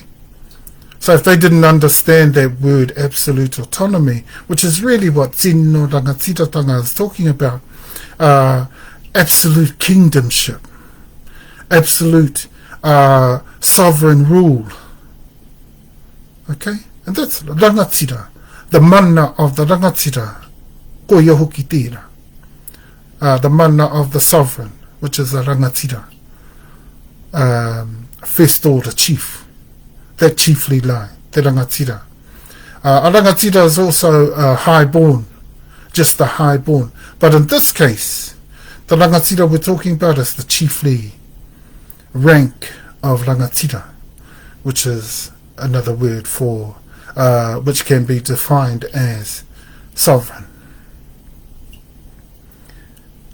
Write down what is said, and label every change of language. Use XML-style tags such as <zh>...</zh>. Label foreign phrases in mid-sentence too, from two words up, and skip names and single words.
<en>So if they didn't understand that word absolute autonomy, which is really what</en> <mi>Tino Rangatiratanga</mi> <en>is talking about, absolute kingdomship, absolute sovereign rule. Okay? And that's rangatira, the mana of the rangatira,</en> <mi>ko ia hoki tērā.</mi> <en>The mana of the sovereign, which is the rangatira, first order chief, that chiefly line, the rangatira. A rangatira is also highborn, just the highborn. But in this case, the rangatira we're talking about is the chiefly rank of rangatira, which is another word for which can be defined as sovereign.</en>